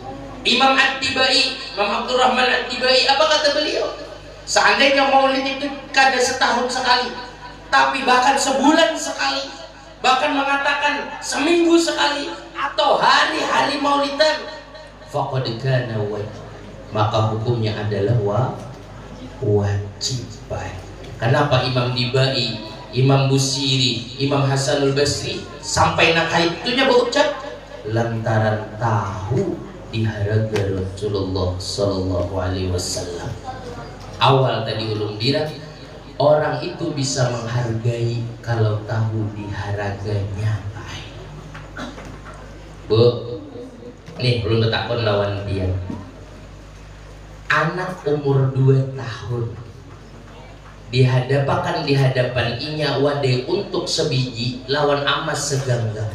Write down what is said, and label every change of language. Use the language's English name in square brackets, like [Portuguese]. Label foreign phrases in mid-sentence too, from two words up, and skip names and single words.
[Banjar] Imam At-Tibai, Imam Abdurrahman At-Tibai, apa kata beliau? Seandainya maulid itu kada setahun sekali, tapi bahkan sebulan sekali, bahkan mengatakan seminggu sekali, atau hari-hari maulidan, [Arabic] faqad kana wajib, [Banjar] maka hukumnya adalah wajib. Kenapa Imam Dibai, Imam Busiri, Imam Hasanul Basri sampai nakaitunya berucap lantaran tahu di haraga Rasulullah [Arabic] sallallahu alaihi wasallam. [Banjar] Awal tadi ulun bilang orang itu bisa menghargai kalau tahu di haraganya. Bu, nih ulun ketakon lawan dia. Anak umur 2 tahun di hadapan inya wadai untuk sebiji lawan amas segenggam.